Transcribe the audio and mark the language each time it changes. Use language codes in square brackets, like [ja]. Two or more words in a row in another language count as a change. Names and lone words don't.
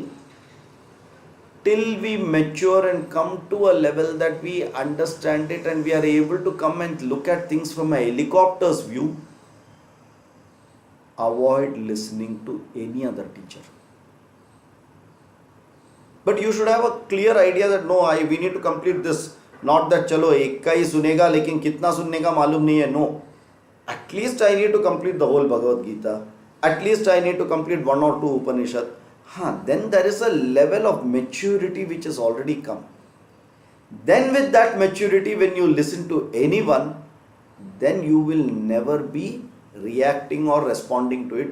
[en] Till we mature and come to a level that we understand it and we are able to come and look at things from a helicopter's view, avoid listening to any other teacher. But you should have a clear idea that no, we need to complete this. Not that [hi] चलो एक का ही सुनेगा लेकिन कितना सुनने का मालूम नहीं है. [en] No. At least I need to complete the whole Bhagavad Gita. At least I need to complete one or two Upanishad. Then there is a level of maturity which has already come. Then with that maturity, when you listen to anyone, then you will never be reacting or responding to it.